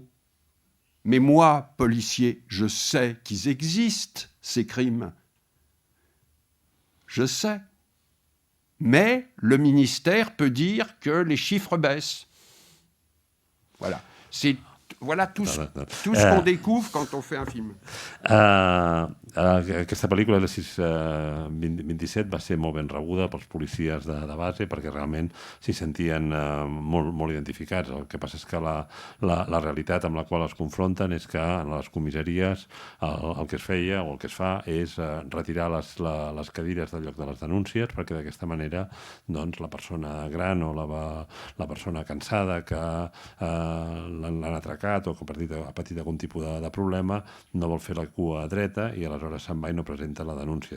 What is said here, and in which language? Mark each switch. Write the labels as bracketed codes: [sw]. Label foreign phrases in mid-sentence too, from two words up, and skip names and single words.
[fr] Mais moi, policier, je sais qu'ils existent, ces crimes. Je sais. Mais le ministère peut dire que les chiffres baissent. Voilà. Voilà tout ce qu'on découvre quand on fait un film. [ca] Aquesta pel·lícula, el 6/27, va ser molt ben rebuda pels policies de base perquè realment s'hi sentien molt identificats. El que passa és que la realitat amb la qual es confronten és que en les comissaries el que es feia o el que es fa és retirar les cadires del lloc de les denúncies perquè d'aquesta manera la persona gran o la persona cansada que l'han atracat o que ha patit algun tipus de problema no vol fer la cua dreta i aleshores se'n va i no presenta la denúncia.